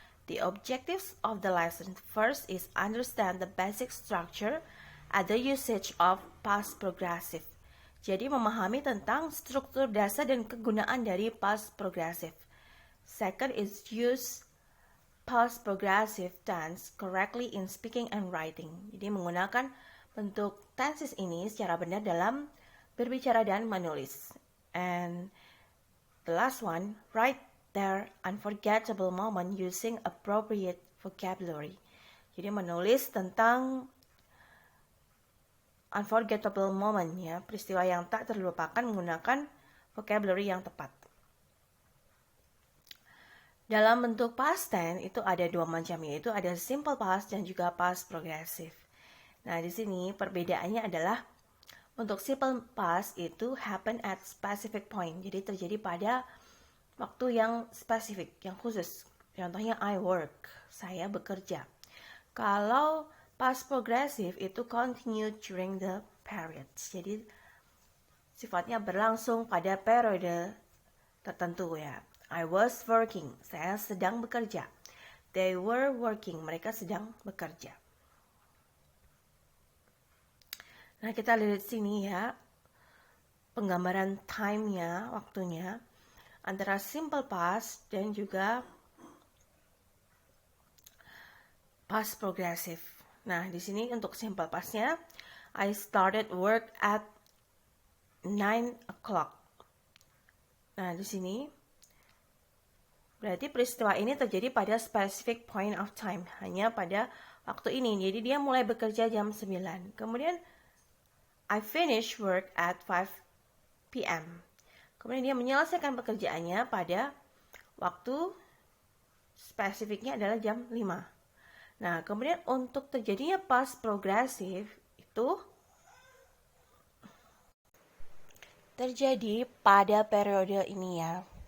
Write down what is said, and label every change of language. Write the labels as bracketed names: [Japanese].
[English] The objectives of the lesson first is understand the basic structure and the usage of past progressive. [Indonesian] Jadi memahami tentang struktur dasar dan kegunaan dari past progressive. [English] Second is use past progressive tense correctly in speaking and writing. [Indonesian] Jadi menggunakan bentuk tenses ini secara benar dalam berbicara dan menulis. [English] And the last one, write their unforgettable moment using appropriate vocabulary. [Indonesian] Jadi menulis tentang unforgettable moment ya, peristiwa yang tak terlupakan menggunakan vocabulary yang tepat. Dalam bentuk past tense itu ada dua macam, yaitu ada simple past dan juga past progressive. Nah, di sini perbedaannya adalah untuk simple past itu [English] happen at specific point. [Indonesian] Jadi terjadi pada waktu yang spesifik, yang khusus. Contohnya [English] I work, [Indonesian] saya bekerja. Kalau past progressive itu [English] continue during the periods. [Indonesian] Jadi sifatnya berlangsung pada periode tertentu ya. [English] I was working, [Indonesian] saya sedang bekerja. [English] They were working, [Indonesian] mereka sedang bekerja. Nah, kita lihat sini ya, penggambaran time-nya, waktunya, antara simple past dan juga past progressive. Nah, di sini untuk simple past-nya, [English] I started work at 9 o'clock. [Indonesian] Nah, di sini berarti peristiwa ini terjadi pada [English] specific point of time, [Indonesian] hanya pada waktu ini. Jadi dia mulai bekerja jam 9. [English] Kemudian I finish work at 5 p.m. [Indonesian] Kemudian dia menyelesaikan pekerjaannya pada waktu spesifiknya adalah jam 5. Nah, kemudian untuk terjadinya past progressive itu terjadi pada periode ini ya.